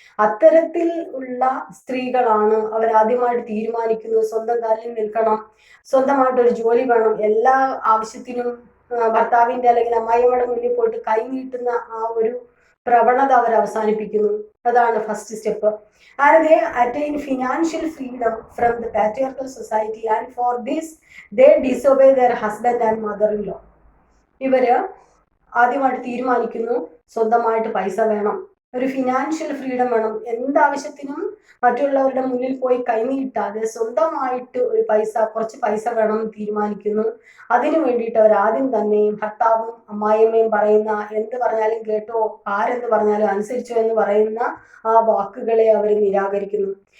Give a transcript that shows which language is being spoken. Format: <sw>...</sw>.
<ml>അത്തരത്തിൽ ഉള്ള സ്ത്രീകളാണ് അവരാദ്യമായിട്ട് തീരുമാനിക്കുന്നത് സ്വന്തം കാലിൽ നിൽക്കണം, സ്വന്തമായിട്ടൊരു ജോലി വേണം, എല്ലാ ആവശ്യത്തിനും ഭർത്താവിന്റെ അല്ലെങ്കിൽ അമ്മായിയമ്മയുടെ മുന്നിൽ പോയിട്ട് കൈ നീട്ടുന്ന ആ ഒരു പ്രവണത അവർ അവസാനിപ്പിക്കുന്നു. അതാണ് first step.</ml> <en>And they attain financial freedom from the patriarchal society, and for this they disobey their husband and mother-in-law.</en> <ml>ഇവര് ആദ്യമായിട്ട് തീരുമാനിക്കുന്നു സ്വന്തമായിട്ട് പൈസ വേണം, ഒരു ഫിനാൻഷ്യൽ ഫ്രീഡം വേണം, എന്താവശ്യത്തിനും മറ്റുള്ളവരുടെ മുന്നിൽ പോയി കൈനീട്ടാതെ സ്വന്തമായിട്ട് കുറച്ച് പൈസ വേണം തീരുമാനിക്കുന്നു. അതിനു വേണ്ടിയിട്ട് അവർ ആദ്യം തന്നെ ഭർത്താവും അമ്മായിയമ്മയും പറയുന്ന എന്ത് പറഞ്ഞാലും കേട്ടോ, ആരെന്ത് പറഞ്ഞാലും അനുസരിച്ചോ എന്ന് പറയുന്ന ആ വാക്കുകളെ അവർ നിരാകരിക്കുന്നു.</ml>